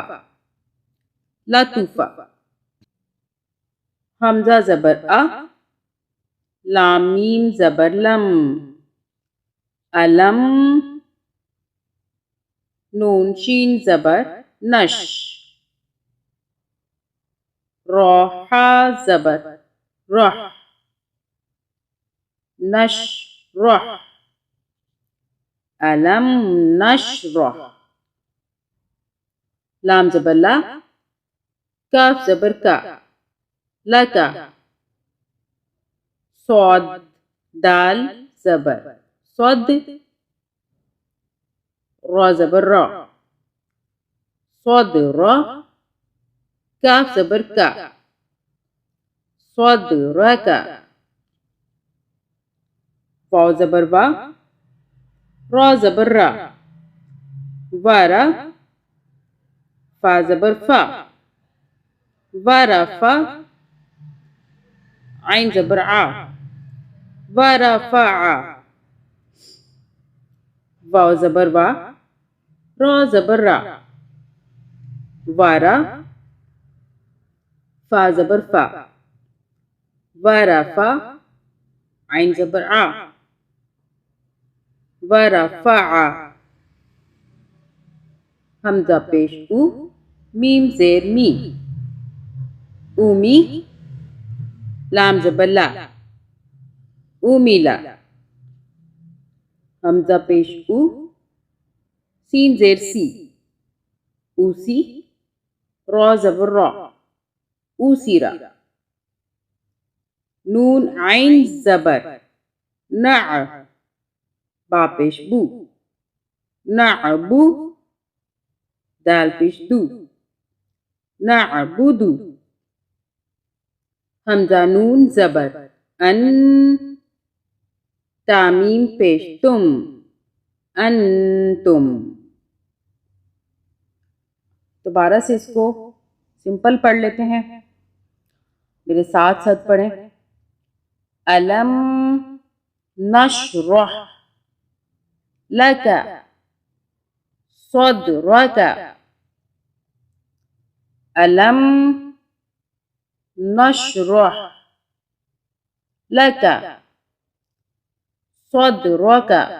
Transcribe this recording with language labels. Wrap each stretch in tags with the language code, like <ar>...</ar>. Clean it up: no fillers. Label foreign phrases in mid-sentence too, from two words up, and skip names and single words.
<ur>لطوفا. حمزہ زبر آ. لام میم زبر لم. علم. نون شین زبر نش. روحا زبر رح. نش رح. علم نشرح. لام زبر لا. کاف زبر کا. لکا. صاد دال زبر صد. را زبر را. صاد را. کاف زبر کا. صاد را کا. واو زبر وا. را زبر را. وارا. فا زبر فا. ورفا. عین زبر آ. ورفع. واو زبر وا. را زبر را. وارا. فا زبر فا. ورفا. عین زبر آ. ورفع. حمزہ پیش او. میم زیر می. اومی. لام زبر لا. اومیلا. حمزہ پیش او. سین زیر سی. اوسی. را زبر را. اوسیرا. نون عین زبر نع. با پیش بو. نعبو. دال پیش دو. نعبدو. حمزہ نون زبر ان. تامیم پیش تم. انتم. دوبارہ سے اس کو سمپل پڑھ لیتے ہیں. میرے ساتھ ساتھ پڑھیں.</ur> <ar>علم نشرح لك صدرك. علم نشرح لك صدرك.</ar>